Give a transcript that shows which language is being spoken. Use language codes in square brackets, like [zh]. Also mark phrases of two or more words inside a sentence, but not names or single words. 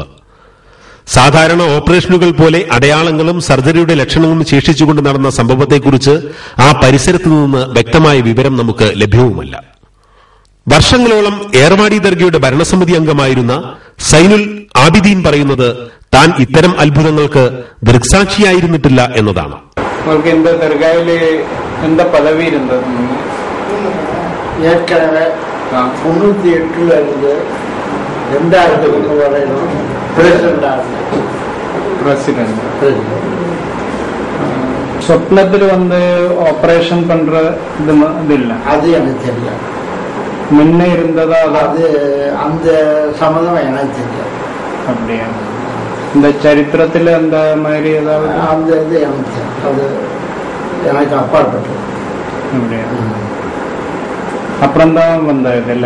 [ml] സാധാരണ ഓപ്പറേഷനുകൾ പോലെ അടയാളങ്ങളും സർജറിയുടെ ലക്ഷണങ്ങളും ശേഷിച്ചുകൊണ്ട് നടന്ന സംഭവത്തെക്കുറിച്ച് ആ പരിസരത്തു നിന്ന് വ്യക്തമായ വിവരം നമുക്ക് ലഭ്യവുമല്ല. വർഷങ്ങളോളം ഏർവാടി ദർഗയുടെ ഭരണസമിതി അംഗമായിരുന്ന സൈനുൽ ആബിദീൻ പറയുന്നത് താൻ ഇത്തരം അത്ഭുതങ്ങൾക്ക് ദൃക്സാക്ഷിയായിരുന്നിട്ടില്ല എന്നതാണ്. എന്താ പദവി ഇരുന്നത്? [ta] ஏற்கனவே 98ல இருந்து 2000 வரையிலும் பிரசிடென்ட் [ml] സ്വപ്നത്തിൽ വന്ന് ഓപ്പറേഷൻ പண்ற ഇതില്ല. [ta] அது எனக்கு தெரியல. முன்ன இருந்ததா? அது அந்த சம்மதம் எனக்கு தெரியாது. அப்படியா? இந்த சரித்திரத்தில் அந்த மாதிரி ஏதாவது? அந்த இது எனக்கு அது எனக்கு அப்பாற்பட்டது. அப்படியா? அப்புறம் தான் வந்தது இல்ல?